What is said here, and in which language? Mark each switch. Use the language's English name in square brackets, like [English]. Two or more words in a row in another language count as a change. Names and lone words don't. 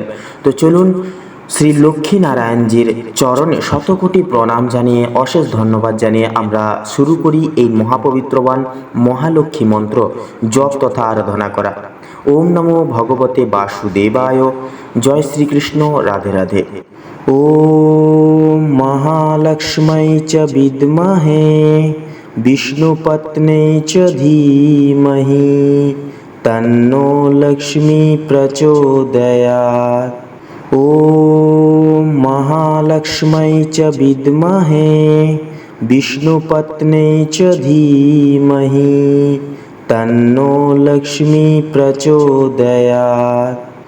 [Bangla] তো চলুন শ্রী লক্ষ্মী নারায়ণজির চরণে শতকোটি প্রণাম জানিয়ে, অশেষ ধন্যবাদ জানিয়ে আমরা শুরু করি এই মহাপবিত্রবান মহালক্ষ্মী মন্ত্র জপ তথা আরাধনা করা। [Sanskrit] ওম নমো ভগবতে বাসুদেবায়। জয় শ্রীকৃষ্ণ। রাধে রাধে। ওম মহালক্ষ্মী চ বিদ্মহে বিষ্ণুপত্নী চ ধীমহি তন্নো লক্ষ্মী প্রচোদয়াৎ। ওম মহালক্ষ্মী চ বিদ্মহে বিষ্ণুপত্নী চ ধীমহি তন্নো লক্ষ্মী প্রচোদয়াৎ।